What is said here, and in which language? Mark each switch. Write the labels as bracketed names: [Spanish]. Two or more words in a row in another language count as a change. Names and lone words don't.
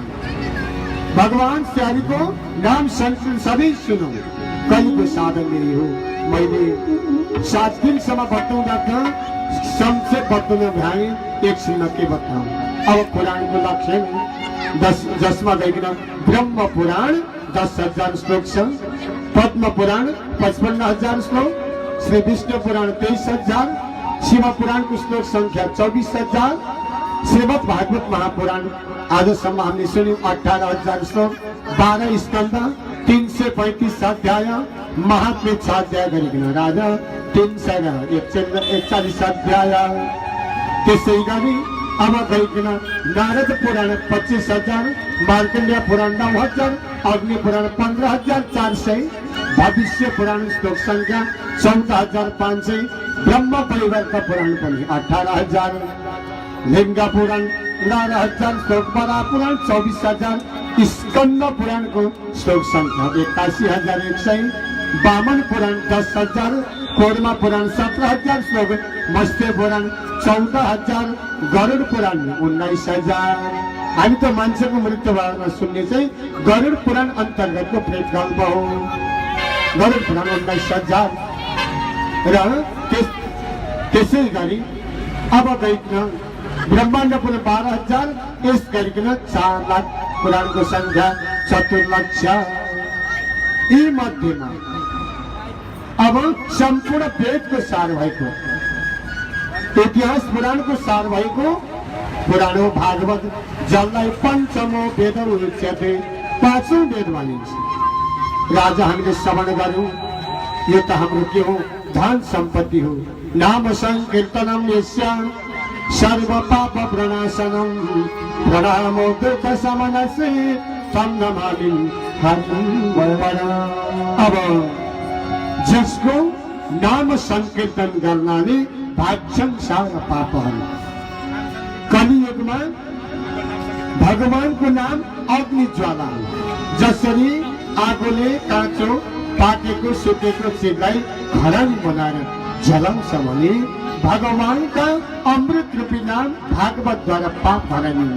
[Nepali] भगवान श्यारीको नाम संकीर्तन सधैँ सुनौँ। कलिको साधन यही हो। मैले 7 दिनसम्म बताउँदा संक्षेप बताउन भ्याएँ, एकछिनमा के बताऊँ। अब पुराणको लक्षण जसमा गइकन ब्रह्म पुराण 10,000 श्लोक छ, पद्म पुराण 55,000 श्लोक, श्री विष्णु पुराण 23,000, शिव पुराणको श्लोक संख्या 24,000, श्रीमद् भागवत महापुराण आजसम्म हामीले सुन्यौं 18,000 श्लोक, 12 स्कन्ध, 335 अध्याय, महात्म्य 6 अध्याय गरिकन राजा 341 अध्याय। त्यसै गरी अब गइकन नारद पुराण 25,000, मार्कण्डेय पुराण 9,000, अग्नि पुराण 15,400, भविष्य पुराण श्लोक संख्या 14,500, ब्रह्म परिवर्त पुराण पनि 18,000, लिंग पुराण 11,000 श्लोक, बरा पुराण 24,000, स्कंद पुराणको श्लोक संख्या 81,100, वामन पुराण 10,000, कोरमा पुराण 17,000 श्लोक, मत्स्य पुराण 14,000, गरुड पुराण 19,000। हामी त मान्छेको मृत्युबाट सुन्ने चाहिँ गरुड पुराण अन्तर्गतको प्रेत गल्प हो। गरुड पुराण 19,000 र त्यसै गरी अब गइकन ब्रह्माण्ड पुराण 12,000, यस गरिकन 4 लाख पुराणको संख्या 4,00,000। यी मध्येमा अब सम्पूर्ण वेदको सार भएको इतिहास पुराणको सार भएको पुराण हो भागवत, जसलाई [Sanskrit] पञ्चमो वेद उच्यते, [Nepali] 5औं वेद भनिन्छ। राजा हामीले श्रवण गर्यौं। यो त हाम्रो के हो? धन सम्पत्ति हो। [Sanskrit] नाम संकीर्तनम यस्य सर्व पाप प्रणाशनम, प्रणामो दुःख शमनसे तं नमामि हरिं। [Nepali] अब जसको नाम संकीर्तन गर्नाले भाग्छन् सारा पापहरू। कलियुगमा भगवानको नाम अग्नि ज्वाला हो। जसरी आगोले काँचो पाकेको सुकेको चिजलाई खरानी बनाएर जलाउँछ भने भगवानका अमृत रूपी नाम भागवतद्वारा पाप भगाइन्छ।